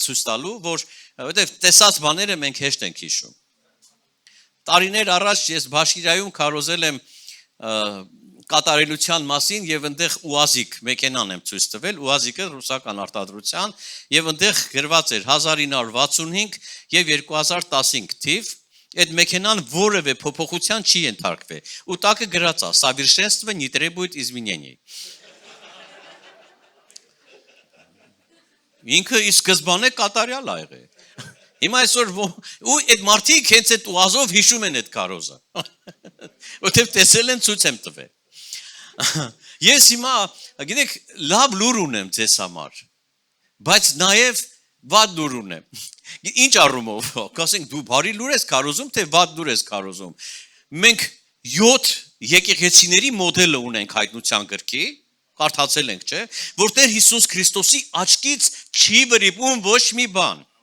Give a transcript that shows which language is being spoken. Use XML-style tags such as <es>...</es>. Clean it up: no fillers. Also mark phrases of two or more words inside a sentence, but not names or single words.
<hy>ցույց տալու, որովհետեւ տեսած բաները մենք հեշտ ենք հիշում։ Տարիներ առաջ ես Բաշկիրայում քարոզել եմ կատարելության մասին եւ այնտեղ ուազիկ մեքենան եմ ցույց տվել, ուազիկը ռուսական արտադրության եւ այնտեղ գրված էր 1965 եւ 2015 թիվ, այդ մեքենան որևէ փոփոխության չի ենթարկվել ու տակը գրած է</hy> <ru>совершенство не требует изменений։</ru> <hy>Ինքը ի սկզբանե կատարյալ ա եղել։ Հիմա այսօր ու այդ մարդիկ հենց այդ ուազով հիշում են այդ քարոզը։ Որտեւ տեսել են ցույց եմ տվել։ Ես հիմա, գիտեք, լավ լուր ունեմ ձեզ համար, բայց նաև վատ լուր ունեմ։ Ինչ առումով, կասենք դու բարի լուր ես քարոզում, թե վատ լուր ես քարոզում։ Մենք 7 եկեղեցիների մոդելը ունենք հայտնության գրքի, կարդացել ենք, չէ՞, որ Տեր Հիսուս Քրիստոսի աչքից չի վրիպում ոչ մի բան։</hy>